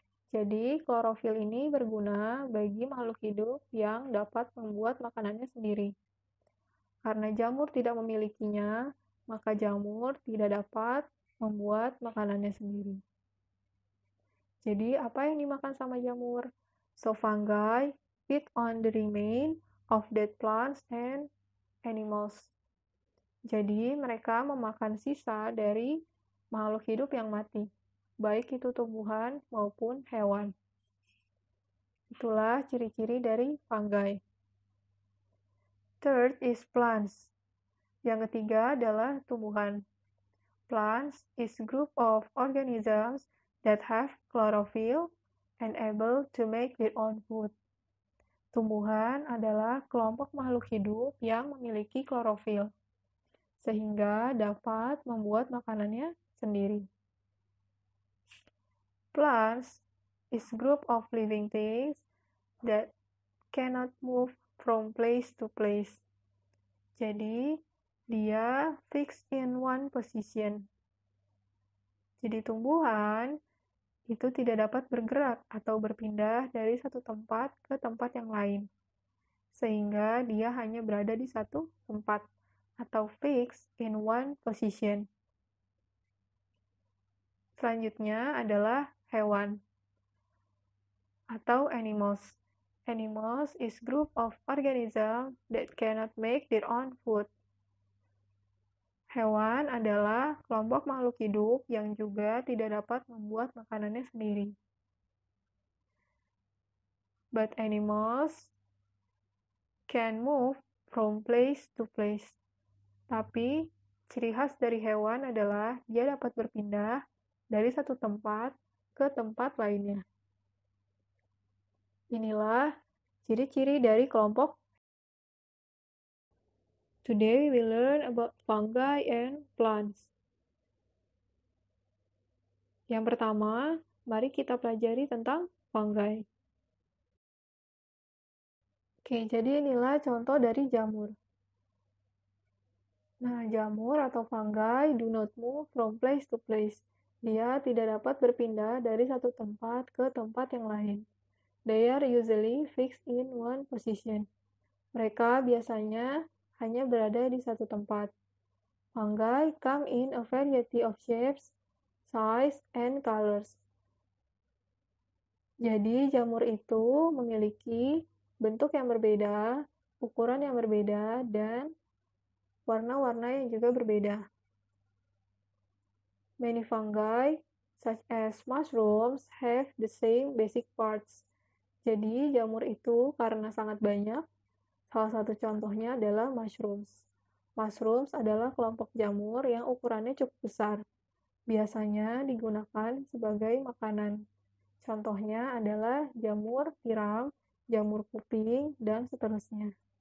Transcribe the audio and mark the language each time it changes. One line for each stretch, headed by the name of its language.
Indonesian: Jadi, klorofil ini berguna bagi makhluk hidup yang dapat membuat makanannya sendiri. Karena jamur tidak memilikinya, maka jamur tidak dapat membuat makanannya sendiri. Jadi, apa yang dimakan sama jamur?
English: So, fungi feed on the remain of dead plants and animals.
Indonesian: Jadi, mereka memakan sisa dari makhluk hidup yang mati, baik itu tumbuhan maupun hewan. Itulah ciri-ciri dari fungi.
English: Third is plants.
Indonesian: Yang ketiga adalah tumbuhan.
English: Plants is group of organisms that have chlorophyll and able to make their own food.
Indonesian: Tumbuhan adalah kelompok makhluk hidup yang memiliki klorofil, sehingga dapat membuat makanannya sendiri.
English: Plants is group of living things that cannot move from place to place.
Indonesian: Jadi, dia
English: fixed in one position.
Indonesian: Jadi, tumbuhan itu tidak dapat bergerak atau berpindah dari satu tempat ke tempat yang lain, sehingga dia hanya berada di satu tempat atau
English: fixed in one position.
Indonesian: Selanjutnya adalah hewan. atau animals.
English: Animals is group of organisms that cannot make their own food.
Indonesian: Hewan adalah kelompok makhluk hidup yang juga tidak dapat membuat makanannya sendiri.
English: But animals can move from place to place.
Indonesian: Tapi, ciri khas dari hewan adalah dia dapat berpindah dari satu tempat ke tempat lainnya. Inilah ciri-ciri dari kelompok.
English: Today we will learn about fungi and plants.
Indonesian: Yang pertama, mari kita pelajari tentang fungi. Oke, jadi inilah contoh dari jamur. Nah, jamur atau
English: fungi do not move from place to place.
Indonesian: Dia tidak dapat berpindah dari satu tempat ke tempat yang lain.
English: They are usually fixed in one position.
Indonesian: Mereka biasanya hanya berada di satu tempat.
English: Fungi come in a variety of shapes, size, and colors.
Indonesian: Jadi, jamur itu memiliki bentuk yang berbeda, ukuran yang berbeda, dan warna-warna yang juga berbeda.
English: Many fungi, such as mushrooms, have the same basic parts.
Indonesian: Jadi, jamur itu karena sangat banyak, salah satu contohnya adalah mushrooms. Mushrooms adalah kelompok jamur yang ukurannya cukup besar. Biasanya digunakan sebagai makanan. Contohnya adalah jamur tiram, jamur kuping, dan seterusnya.